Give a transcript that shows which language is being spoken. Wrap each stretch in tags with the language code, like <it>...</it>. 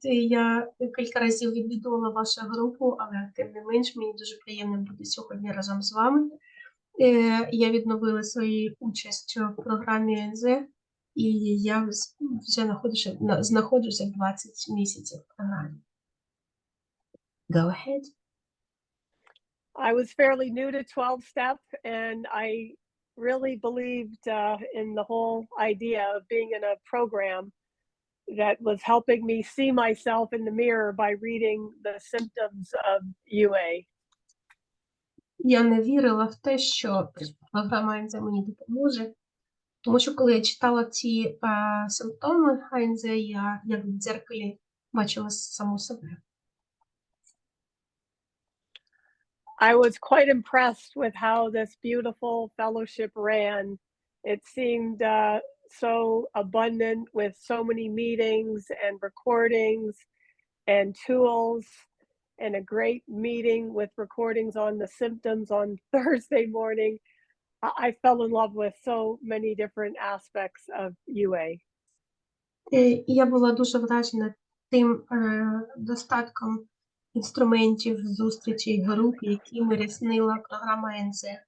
<uk>Я кілька разів відвідувала вашу групу, але тим не менш мені дуже приємно бути сьогодні разом з вами. Я відновила свою участь в програмі НЗ, і я вже знаходжуся 20 місяців в програмі.</uk> <en>Go ahead. I was fairly new to 12-step, and I really believed in the whole idea of being in a program that was helping me see myself in the mirror by reading the symptoms of UA.</en> <uk>Я не вірила в те, що програма НЗ мені допоможе, тому що коли я читала ці симптоми АНЗ, я як в дзеркалі бачила саму себе.</uk> <en>I was quite impressed with how this beautiful fellowship ran. It seemed so abundant with so many meetings and recordings and tools, and a great meeting with recordings on the symptoms on Thursday morning. I fell in love with so many different aspects of UA.</en> <uk>Я була дуже вражена тим достатком інструментів, зустрічей, груп, які ряснила програма НЗ.</uk>